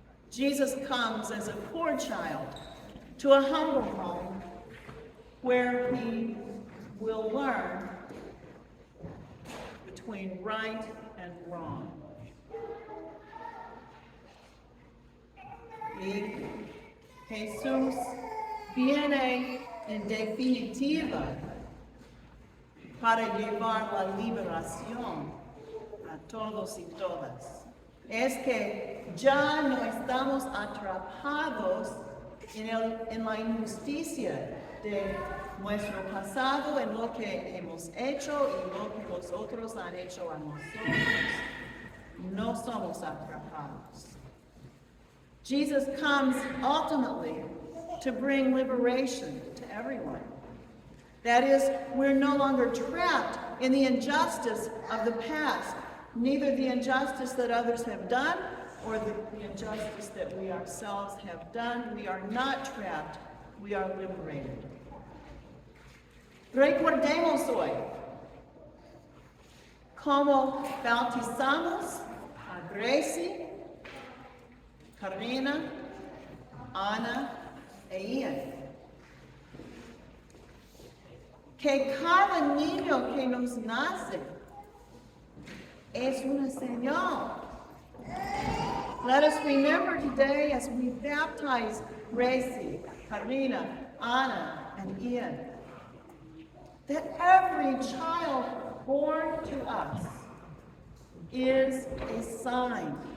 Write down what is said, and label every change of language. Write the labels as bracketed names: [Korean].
[English] Jesus comes as a poor child to a humble home where he will learn between right and wrong. [Spanish] Y Jesús viene en definitiva para llevar la liberación a todos y todas. Es que ya no estamos atrapados en la injusticia de nuestro pasado, en lo que hemos hecho y lo que los otros han hecho a nosotros. No somos atrapados. [English] Jesus comes ultimately to bring liberation to everyone. That is, we're no longer trapped in the injustice of the past, neither the injustice that others have done or the injustice that we ourselves have done. We are not trapped, we are liberated. [Spanish] Recordemos hoy cómo bautizamos a Gracie, Karina, Ana e Ian. Que cada niño que nos nace es una señal. [English] Let us remember today as we baptize Gracie, Karina, Ana, and Ian, that every child born to us is a sign.